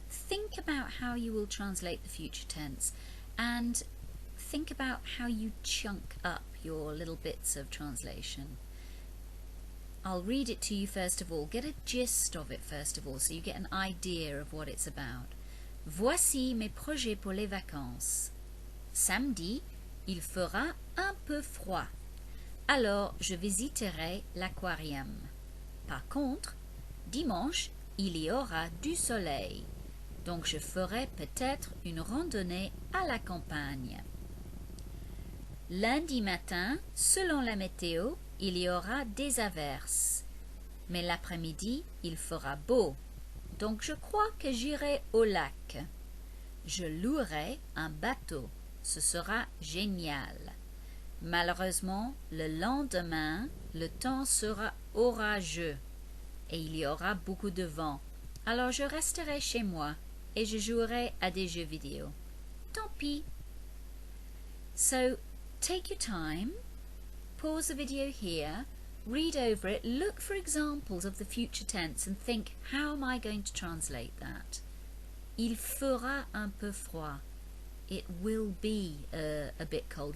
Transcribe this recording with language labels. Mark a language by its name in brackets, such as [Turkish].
[English] Think about how you will translate the future tense and think about how you chunk up your little bits of translation. I'll read it to you first of all. Get a gist of it first of all so you get an idea of what it's about. [French] Voici mes projets pour les vacances. Samedi, il fera un peu froid. Alors, je visiterai l'aquarium. Par contre, dimanche, il y aura du soleil. Donc, je ferai peut-être une randonnée à la campagne. Lundi matin, selon la météo, il y aura des averses. Mais l'après-midi, il fera beau. Donc je crois que j'irai au lac. Je louerai un bateau. Ce sera génial. Malheureusement, le lendemain, le temps sera orageux et il y aura beaucoup de vent. Alors je resterai chez moi et je jouerai à des jeux vidéo. Tant pis. [English] So, take your time. Pause the video here, read over it, look for examples of the future tense and think, how am I going to translate that? [French] Il fera un peu froid. [English] It will be a bit cold.